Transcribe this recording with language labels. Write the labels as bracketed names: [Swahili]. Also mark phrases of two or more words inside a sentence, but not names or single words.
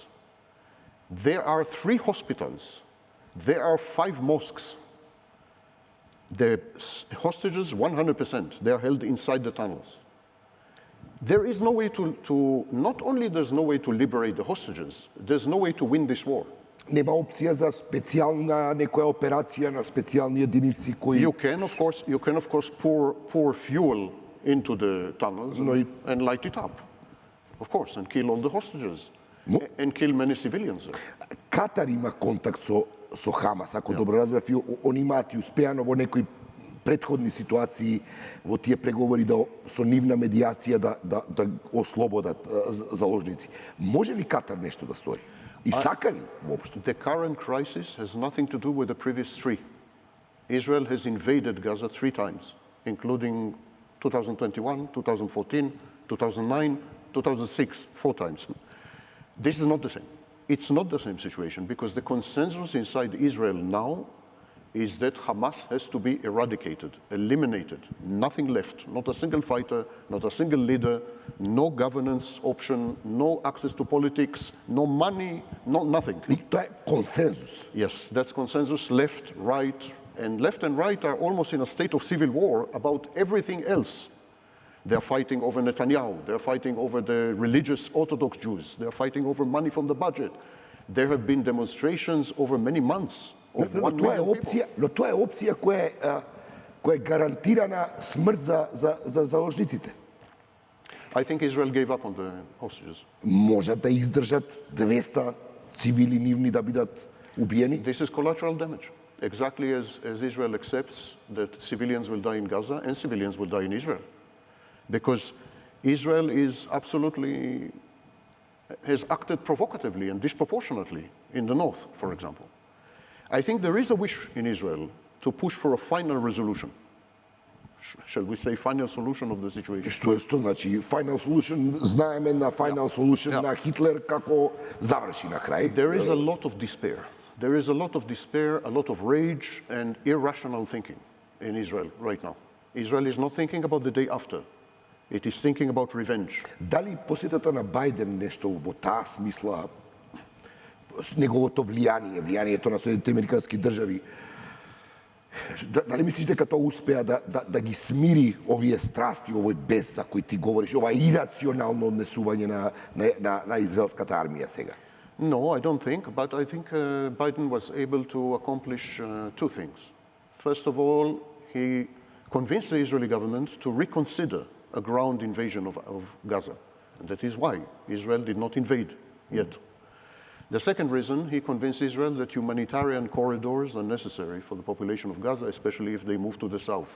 [English] There are 3 hospitals. There are 5 mosques. The hostages, 100%, they are held inside the tunnels. There is no way not only there's no way to liberate the hostages, there's no way to win this war. [Macedonian] Нема опција за специјална некоја операција на специјални единици кои... [English] You can of course pour fuel into the tunnels and light it up, of course, and kill all the hostages. And kill many civilians. [Macedonian] Катар има контакт со Хамас, ако добро разбрав, они имаат и успеано во некои претходни ситуации во тие преговори со нивна медијација да ослободат заложници. Може ли Катар нешто да стори? И сака ли воопшто? [English] The current crisis has nothing to do with the previous 3. Israel has invaded Gaza 3 times, including 2021, 2014, 2009, 2006, 4 times. This is not the same. It's not the same situation because the consensus inside Israel now is that Hamas has to be eradicated, eliminated, nothing left, not a single fighter, not a single leader, no governance option, no access to politics, no money, nothing. [Macedonian] Тоа е консенсус. [English] Yes, that's consensus, left, right, and left and right are almost in a state of civil war about everything else. They're fighting over Netanyahu. They're fighting over the religious Orthodox Jews. They're fighting over money from the budget. There have been demonstrations over many months. [Macedonian] Но тоа е опција која е гарантирана смрт за заложниците. [English] I think Israel gave up on the hostages. [Macedonian] Можат да издржат 200 цивили нивни да бидат убиени? [English] This is collateral damage. exactly as Israel accepts that civilians will die in Gaza and civilians will die in Israel. Because Israel has acted provocatively and disproportionately in the north, for example. I think there is a wish in Israel to push for a final resolution. Shall we say final solution of the situation? [Macedonian] Што значи [English] final solution? [Macedonian] Знаеме на [English] final solution [Macedonian] на Хитлер како заврши на крај. [English] There is a lot of despair. There is a lot of despair, a lot of rage and irrational thinking in Israel right now. Israel is not thinking about the day after. It is thinking about revenge. [Macedonian] Дали посетата на Бајден нешто во таа смисла, неговото влијанието на Соединетите американски држави, дали мислиш дека тоа успеа да ги смири овие страсти, овој бес за кој ти говориш, ова ирационално однесување на израелската армија сега? [English] No, I don't think, but I think Biden was able to accomplish two things. First of all, he convinced the Israeli government to reconsider a ground invasion of Gaza. And that is why Israel did not invade yet. The second reason, he convinced Israel that humanitarian corridors are necessary for the population of Gaza, especially if they move to the south.